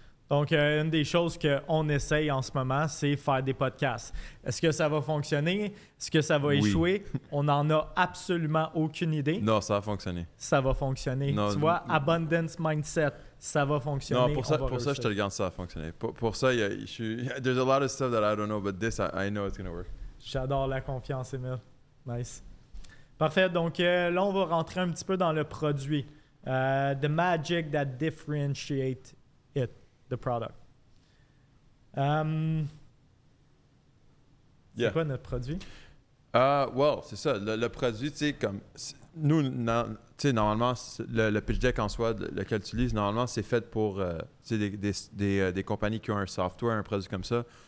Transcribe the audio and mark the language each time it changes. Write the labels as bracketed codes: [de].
[fr] Donc, une des choses qu'on essaye en ce moment, c'est faire des podcasts. Est-ce que ça va fonctionner? Est-ce que ça va échouer? On n'en a absolument aucune idée. Non, ça va fonctionner. Ça va fonctionner. Tu vois, Abundance Mindset, ça va fonctionner. Non, pour ça, je te le garde, ça va fonctionner. Pour ça, [en] there's a lot of stuff that I don't know, but this, I know it's going to work. [fr] J'adore la confiance, Émile. Nice. Parfait. Donc, là, on va rentrer un petit peu dans le produit. [en] The magic that differentiates it. The product. [fr] C'est quoi notre produit? C'est ça. Le produit, tu sais, comme nous, normalement, le pitch deck en soi, lequel tu utilises, normalement, c'est fait pour des compagnies qui ont un software, un produit comme ça.